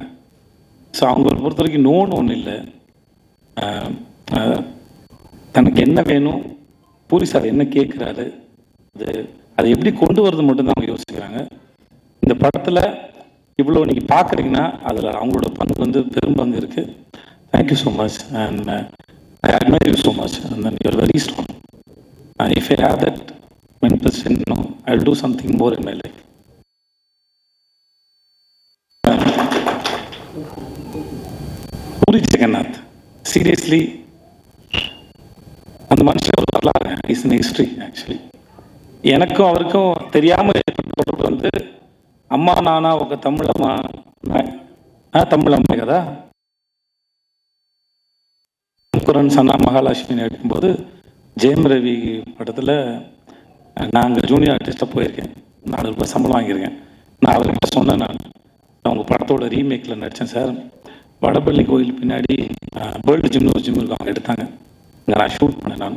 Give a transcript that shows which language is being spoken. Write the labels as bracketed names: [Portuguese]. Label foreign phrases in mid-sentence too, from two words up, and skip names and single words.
[Tamil] ஸோ அவங்கள பொறுத்த வரைக்கும் நோன்னு ஒன்றும் இல்லை. தனக்கு என்ன வேணும், பூரி சார் என்ன கேட்குறாரு, அதை எப்படி கொண்டு வரது மட்டும்தான் அவங்க யோசிக்கிறாங்க. இந்த படத்தில் இவ்வளோ நீங்கள் பார்க்குறீங்கன்னா அதில் அவங்களோட பங்கு வந்து பெரும் பங்கு இருக்குது. [English] Thank you so much and I admire you so much and then you are very strong. If I have that mental know, I will do something more in my life. [Tamil] பூரி ஜெகநாத், சீரியஸ்லி அந்த மனுஷன் ஒரு வரலாறு, [English] is in history. [Tamil] ஆக்சுவலி எனக்கும் அவருக்கும் தெரியாமல் ஏற்பட்ட வந்து [Telugu] అమ్మా నాన్న ఒక తమిళమ్మాయి కదా, [Tamil] குரன் சன்னா மகாலட்சுமி எடுக்கும்போது ஜெயம் ரவி படத்தில் நான் அங்கே [English] junior artist [Tamil] போயிருக்கேன், 4 ரூபாய் சம்பளம் வாங்கியிருக்கேன். நான் அவர்கிட்ட சொன்னேன், நான் அவங்க படத்தோட ரீமேக்கில் நடித்தேன் சார், வடபள்ளி கோயில் பின்னாடி வேர்ல்டு ஜிம்னு ஒரு ஜிம் இருக்கும், அவங்க எடுத்தாங்க, அங்கே நான் ஷூட் பண்ணேன் நான்.